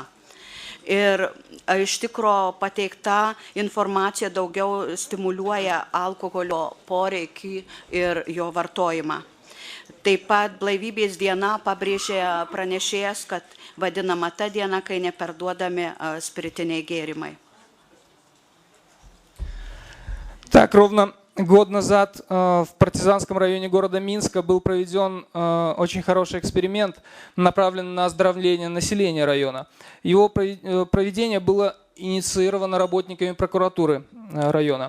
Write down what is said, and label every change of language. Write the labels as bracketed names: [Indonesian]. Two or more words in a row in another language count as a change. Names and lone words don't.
[Lithuanian] Ir iš tikro pateikta informacija daugiau stimuliuoja alkoholio poreikį ir jo vartojimą. Taip pat blaivybės diena pabrėžė pranešėjas, kad vadinama ta diena, kai neperduodami spiritiniai gėrimai. [Russian] Так, ровно год назад в партизанском районе города Минска был проведен очень хороший эксперимент, направленный на оздоровление населения района. Его проведение было инициировано работниками прокуратуры района.